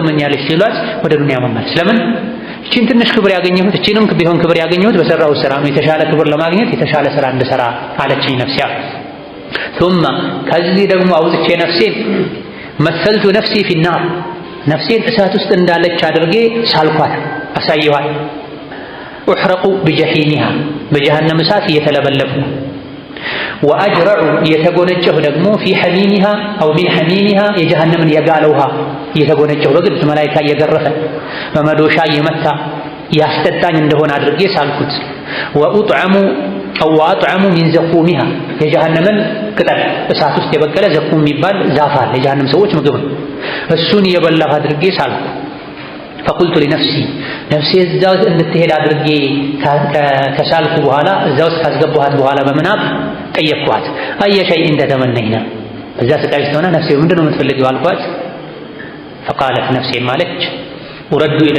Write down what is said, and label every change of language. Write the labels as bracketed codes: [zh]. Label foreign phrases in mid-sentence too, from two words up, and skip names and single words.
[am] ትመኛለች ሲሏት ወደ ዱንያ መመለስ። ለምን እቺን ትንሽ ክብር ያገኘሁት እቺንም ቢሆን ክብር ያገኘሁት በሰራው ስራ ነው። የተሻለ ክብር ለማግኘት የተሻለ ስራ እንድሰራ አለችኝ ነፍሲያ። ثم ከዚህ ደግሞ አውጥቼ ነፍሴን [ar] مثلت نفسي في النار [am] ነፍሴን እሳት ውስጥ እንዳለች አድርጌ ሳልኳት አሳየኋት። [ar] أحرق بجحيمها [am] በጀሃነም እሳት እየተለበለብኩ ወአጅረዑ እየተጎነጨሁ ደግሞ [ar] في حميمها أو من حميمها [am] የጀሃነምን የጋለ ውሃ እየተጎነጨሁ በግድ መላኢካ እየገረፈ በመዶሻ እየመታ ያስጠጣኝ እንደሆነ አድርጌ ሳልኩት። [ar] وأطعم من زقومها [am] የጀሃነምን ቅጠል እሳት ውስጥ የበቀለ ዘቁም የሚባል ዛፍ አለ፣ የጀሃነም ሰዎች ምግብ ነው። እሱን እየበላሁ አድርጌ ሳልኩ። [ar] فقلت لنفسي [am] ነፍሴ እዛ ውስጥ እንድትሄድ አድርጌ ከሳልኩ በኋላ እዛ ውስጥ ካስገባኋት በኋላ በምናብ ጠየቅኳት። [ar] أي شيء تتمنين [am] በዛ ስቃይ ውስጥ ሆና ነፍሴ ምንድን ነው የምትፈልጊው አልኳት። ፈቃለት ነፍሴ ማለች [ar] أرد إلى